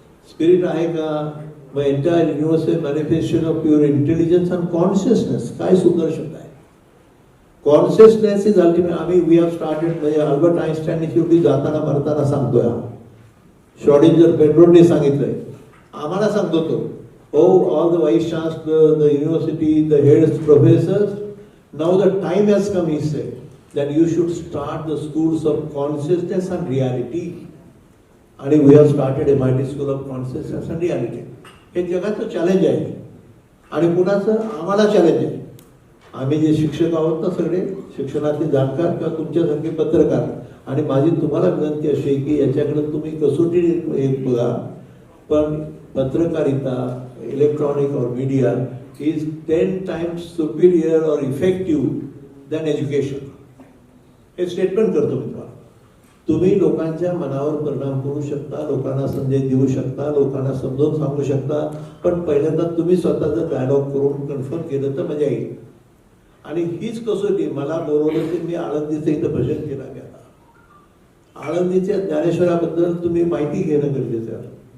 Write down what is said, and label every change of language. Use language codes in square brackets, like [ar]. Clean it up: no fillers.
[en] spirit [mr] आहे का, मग [en] Entire universal manifestation of pure intelligence and consciousness. [mr] काय सुंदर शब्द आहे. [en] Consciousness is ultimate. [mr] आम्ही [en] we have started, [mr] म्हणजे अल्बर्ट आइन्स्टाईन शेवटी जाताना मरताना सांगतोय, शॉर्डिंजर पेट्रोलने सांगितलंय, आम्हाला सांगतो तो. [en] Oh, all the vice chancellor, the university, the heads, professors, now the time has come, he said, that you should start the schools of consciousness and reality. And we have started MIT School of Consciousness and Reality. [mr] हे जगाचं challenge आहे. आणि कुणाचं, आम्हाला challenge आहे. आम्ही जे शिक्षक आहोत ना, सगळे शिक्षणातले जाणकार किंवा तुमच्यासारखे पत्रकार, आणि माझी तुम्हाला विनंती अशी आहे की याच्याकडे तुम्ही कसोटी एक बघा. पण पत्रकारिता, [en] electronic or media is 10 times superior or effective than education. [mr] हे स्टेटमेंट करतो मी तुम्हाला. तुम्ही लोकांच्या मनावर परिणाम करू शकता, लोकांना संदेश देऊ शकता, लोकांना समजावून सांगू शकता. पण पहिल्यांदा तुम्ही स्वतःचं डायलॉग करून कन्फर्म केलं तर मजा येईल. आणि हीच कसोटी. मला बोलवलं की मी आळंदीचं इथं भजन केलं गेला. आळंदीच्या ज्ञानेश्वराबद्दल तुम्ही माहिती घेणं गरजेचं आहे.